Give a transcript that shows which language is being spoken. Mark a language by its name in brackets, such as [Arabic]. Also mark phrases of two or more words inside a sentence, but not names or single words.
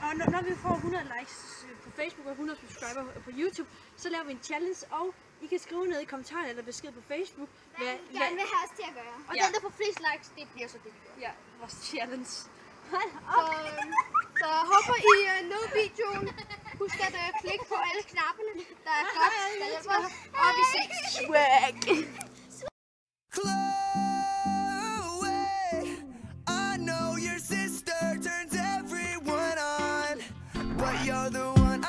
[Danish] Og når vi får 100 likes på Facebook og 100 subscriber på YouTube, så laver vi en challenge, og I kan skrive ned i kommentarerne eller besked på Facebook, Hvad I gerne vil have os til at gøre. Og Ja. den, der får flest likes, det bliver så det, vi gør. Ja, vores challenge. Så håber I nød videoen. Husk at klikke på alle knapperne, der er godt, der hjælper os. Og vi ses. Swag! [English] Chloe, I know your sister turns everyone on, but you're the